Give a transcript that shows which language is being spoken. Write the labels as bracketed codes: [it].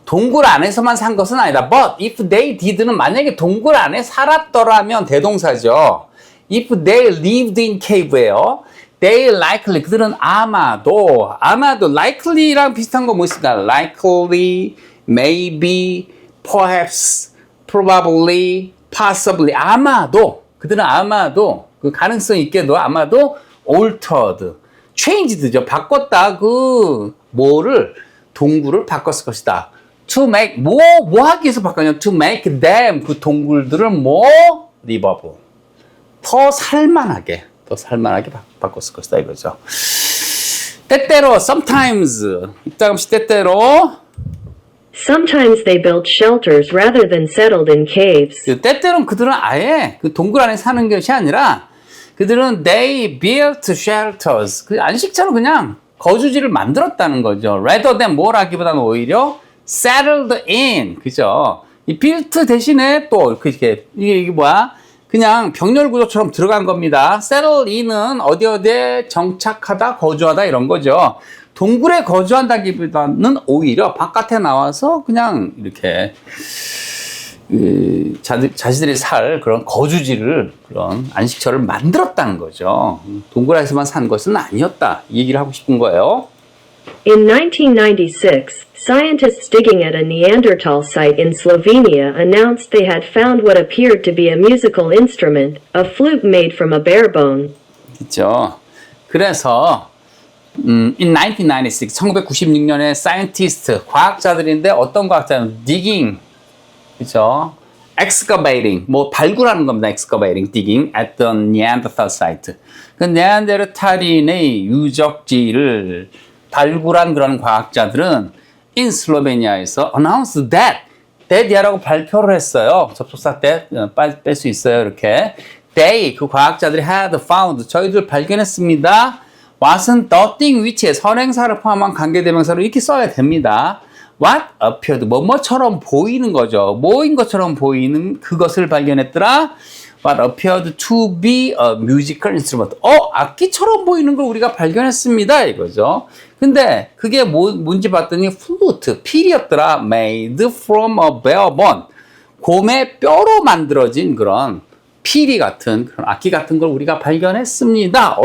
[ko] 동굴 안에서만 산 것은 아니다. [en] But if they did [ko] 는 만약에 동굴 안에 살았더라면 대동사죠. [en] If they lived in cave예요. They likely [ko] 그들은 아마도 likely랑 비슷한 거 뭐 있을까? [en] Likely, maybe, perhaps, probably, possibly [ko] 그들은 아마도 그 가능성 있게도 아마도 [en] altered, changed [ko] 죠. 바꿨다. 그 뭐를 동굴을 바꿨을 것이다. [en] To make [ko] 뭐 하기 위해서 바꿨냐? [en] To make them [ko] 그 동굴들을 [en] more livable. [ko] 더 살만하게 바꿨을 것이다 이거죠. 때때로 sometimes 이따금씩 때때로 [en] Sometimes they built shelters rather than settled in caves. [ko] 때때로는 그들은 아예 그 동굴 안에 사는 것이 아니라 그들은 [en] they built shelters [ko] 그 안식처럼 그냥 거주지를 만들었다는 거죠. [en] rather than [ko] 뭐라기보다는 오히려 [en] settled in [ko] 그죠. 이 built 대신에 또 그렇게 이게 뭐야? 그냥 병렬 구조처럼 들어간 겁니다. settle in은 어디에 정착하다, 거주하다 이런 거죠. 동굴에 거주한다기보다는 오히려 바깥에 나와서 그냥 이렇게 자신들이 살 그런 거주지를 그런 안식처를 만들었다는 거죠. 동굴 안에서만 산 것은 아니었다. 이 얘기를 하고 싶은 거예요. [en] In 1996, scientists digging at a Neanderthal site in Slovenia announced they had found what appeared to be a musical instrument, a flute made from a bear bone. [ko] 그렇죠. 그래서 [en] in 1996, [ko] 1996년에 scientist, 과학자들인데 어떤 과학자는 digging, 그렇죠? excavating, 뭐 발굴하는 겁니다. [en] excavating, digging at the Neanderthal site. [ko] 그 네안데르탈인의 유적지를 발굴한 그런 과학자들은 in 슬로베니아에서 [en] announced that [ko] 이라고 발표를 했어요. 접속사 that 뺄 수 있어요. 이렇게 they 그 과학자들이 [en] had found [ko] 저희들 발견했습니다. what은 the thing which에 선행사를 포함한 관계대명사로 이렇게 써야 됩니다. [en] what appeared [ko] 뭐뭐처럼 보이는 거죠. 뭐인 것처럼 보이는 그것을 발견했더라. [en] What appeared to be a musical instrument. [ko] 악기처럼 보이는 걸 우리가 발견했습니다. 이거죠. 근데 그게 뭔지 봤더니 flute, 필이었더라. [en] Made from a bear bone. [ko] 곰의 뼈로 만들어진 그런 피리 같은 그런 악기 같은 걸 우리가 발견했습니다.